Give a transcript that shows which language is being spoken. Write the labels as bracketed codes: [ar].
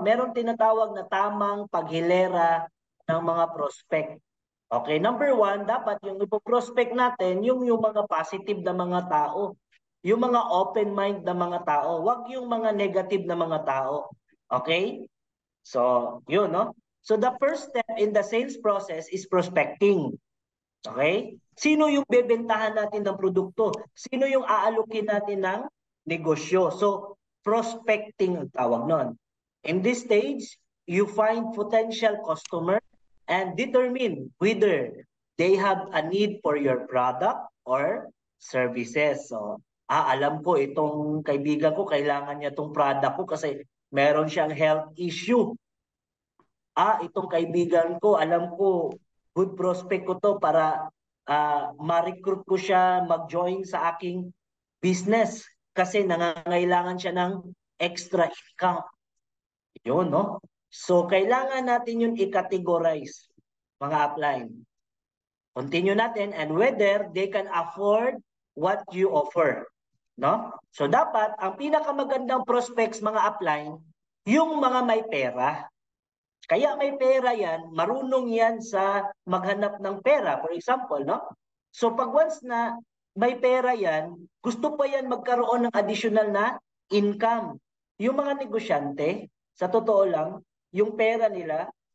[tl] Meron tinatawag na tamang paghilera ng mga prospect. Okay, number 1, dapat yung ipoprospect natin, yung mga positive na mga tao. Yung mga open mind na mga tao. Huwag yung mga negative na mga tao. Okay? So, yun, no? [en] So, the first step in the sales process is prospecting. [tl] Okay? Sino yung bebentahan natin ng produkto? Sino yung aalukin natin ng negosyo? So, prospecting ang tawag nun. [en] In this stage, you find potential customer and determine whether they have a need for your product or services. [tl] So, alam ko itong kaibigan ko, kailangan niya itong product ko kasi meron siyang health issue. Itong kaibigan ko, alam ko, good prospect ko to para ma-recruit ko siya mag-join sa aking business kasi nangangailangan siya ng extra income. Yun, no? So, kailangan natin yun i-categorize, mga upline. [en] Continue natin and whether they can afford what you offer. No? [tl] So, dapat, ang pinakamagandang prospects, mga upline, yung mga may pera. Kaya may pera yan, marunong yan sa maghanap ng pera. [en] For example, [tl] no? So, pag once na may pera yan, gusto pa yan magkaroon ng additional na income. Yung mga negosyante, sa totoo lang, yung pera nila,